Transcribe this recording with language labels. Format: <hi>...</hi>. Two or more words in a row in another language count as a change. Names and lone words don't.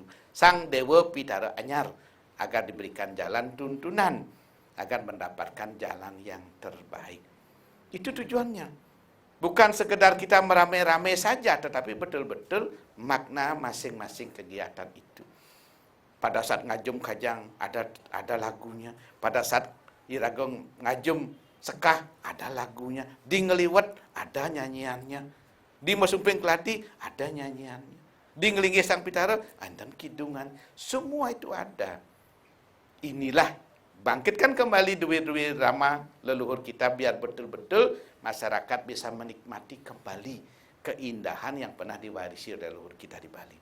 <id>Sang Dewa Pitara Anyar, agar diberikan jalan tuntunan, agar mendapatkan jalan yang terbaik. Itu tujuannya. Bukan sekedar kita merame-rame saja, tetapi betul-betul makna masing-masing kegiatan itu. Pada saat</id> <ban>ngajum kajang</ban> <id>ada lagunya. Pada saat</id> <ban>iragong ngajum sekah</ban> <id>ada lagunya. Di ngeliwet ada nyanyiannya. Di mesumping kelati ada nyanyiannya. Di ngelinggih sang pitara ada kidungan. Semua itu ada. Inilah bangkitkan kembali duit-duit rama leluhur kita biar betul-betul masyarakat bisa menikmati kembali keindahan yang pernah diwarisi oleh leluhur kita di Bali.</id>